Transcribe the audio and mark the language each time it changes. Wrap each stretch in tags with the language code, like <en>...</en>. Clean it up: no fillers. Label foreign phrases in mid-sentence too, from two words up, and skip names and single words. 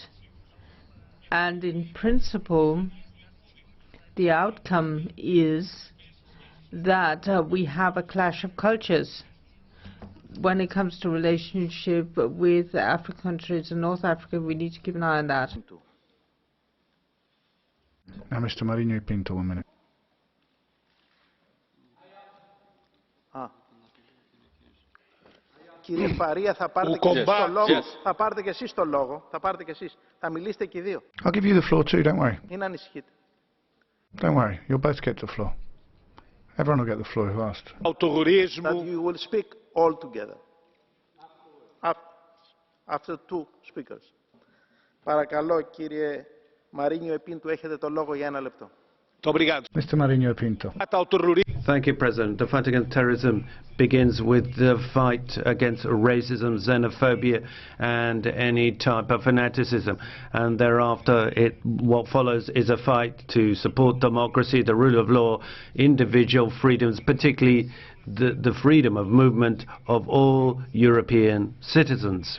<en>And in principle, the outcome is that we have a clash of cultures. When it comes to relationship with African countries and North Africa, we need to keep an eye on that. Now, Mr. Marinho Pinto, 1 minute.</en> <el>Κύριε Φαρία, θα πάρετε και εσείς το λόγο. Θα πάρετε και εσείς το λόγο. Θα πάρετε και εσείς. Θα μιλήσετε και οι δύο.</el> <en>I'll give you the floor too, don't worry.</en> <el>Μην ανησυχείτε.</el> <en>Don't worry, you'll both get the floor. Everyone will get the floor who asked. That you will speak all together. After two speakers.</en> <el>Παρακαλώ, κύριε Μαρίνιο Επίντου, έχετε το λόγο για 1 λεπτό.</el> <en>Mr. Marinho Pinto. Thank you, President. The fight against terrorism begins with the fight against racism, xenophobia, and any type of fanaticism. And thereafter, what follows is a fight to support democracy, the rule of law, individual freedoms, particularly the freedom of movement of all European citizens.</en>